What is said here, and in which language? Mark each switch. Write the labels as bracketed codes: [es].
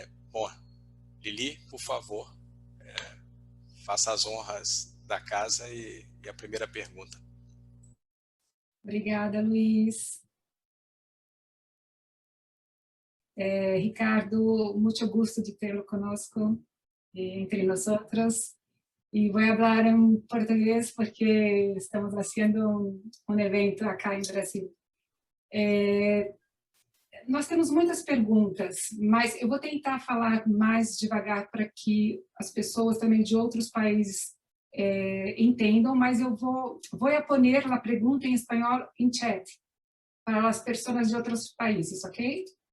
[pt] Bom, Lili, por favor, faça as honras da casa e a primeira pergunta. Obrigada, Luis. Ricardo, muito gusto de tê-lo conosco [es] entre nosotros. Y voy a hablar en portugués porque estamos haciendo un evento acá [pt] em Brasil. Nós temos muitas perguntas, mas eu vou tentar falar mais devagar para que as pessoas também de outros países entendam, mas eu vou [es] a poner [pt] a pergunta em espanhol em chat para as pessoas de outros países, ok?